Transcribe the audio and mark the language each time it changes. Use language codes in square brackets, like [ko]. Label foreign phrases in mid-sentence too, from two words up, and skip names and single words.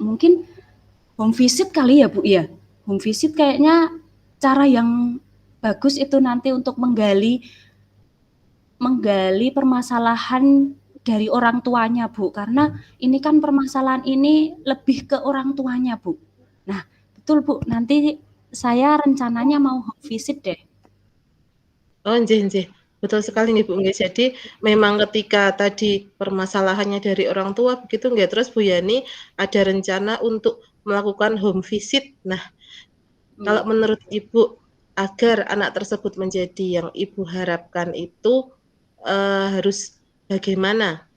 [id] Mungkin [en] home visit [id] kali ya Bu ya? [en] Home visit [id] kayaknya cara yang bagus itu nanti untuk menggali permasalahan dari orang tuanya Bu, karena ini kan permasalahan ini lebih ke orang tuanya Bu. Nah, betul Bu, nanti saya rencananya mau [en] home visit [id] deh. [jv] Oh, nggih nggih. [id] Betul sekali nih Bu nggih. Jadi memang ketika tadi permasalahannya dari orang tua begitu nggih, terus Bu Yani ada rencana untuk melakukan [en] home visit. [id] Nah, kalau menurut Ibu agar anak tersebut menjadi yang Ibu harapkan itu harus bagaimana?